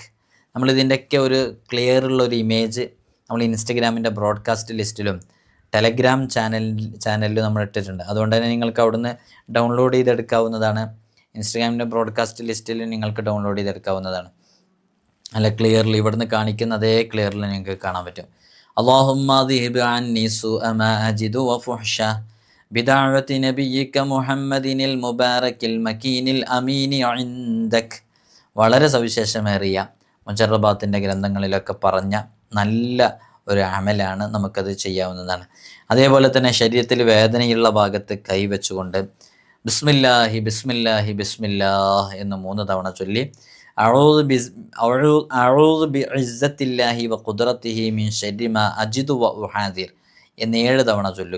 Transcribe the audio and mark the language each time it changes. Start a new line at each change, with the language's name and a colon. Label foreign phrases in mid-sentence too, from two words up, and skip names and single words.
Malayalam: നമ്മളിതിൻ്റെയൊക്കെ ഒരു ക്ലിയർ ഉള്ള ഒരു ഇമേജ് നമ്മൾ ഇൻസ്റ്റഗ്രാമിൻ്റെ
English: broadcast list
Malayalam: ടെലഗ്രാം ചാനലിലും നമ്മൾ ഇട്ടിട്ടുണ്ട്. അതുകൊണ്ട് തന്നെ നിങ്ങൾക്ക് അവിടുന്ന് ഡൗൺലോഡ് ചെയ്തെടുക്കാവുന്നതാണ്. ഇൻസ്റ്റഗ്രാമിൻ്റെ
English: broadcast list
Malayalam: നിങ്ങൾക്ക് ഡൗൺലോഡ് ചെയ്തെടുക്കാവുന്നതാണ്. നല്ല ക്ലിയർലി ഇവിടുന്ന് കാണിക്കുന്ന അതേ ക്ലിയറിൽ നിങ്ങൾക്ക് കാണാൻ പറ്റും.
Arabic: اللهم اذهب عني سوء ما أجد وفحشه بدعوة نبيك محمد المبارك المكين الأمين عندك.
Malayalam: വളരെ സവിശേഷമേറിയ മുജറബാത്തിൻ്റെ ഗ്രന്ഥങ്ങളിലൊക്കെ പറഞ്ഞ നല്ല ഒരു അമലാണ്, നമുക്കത് ചെയ്യാവുന്നതാണ്. അതേപോലെ തന്നെ ശരീരത്തിൽ വേദനയുള്ള ഭാഗത്ത് കൈവച്ചുകൊണ്ട്
Arabic: بسم الله بسم الله بسم الله
Malayalam: എന്ന് 3 തവണ ചൊല്ലി
Arabic: أعوذ بعزة الله وقدرته من شر ما أجد وأحاذر
Malayalam: എന്ന് 7 തവണ ചൊല്ലുക.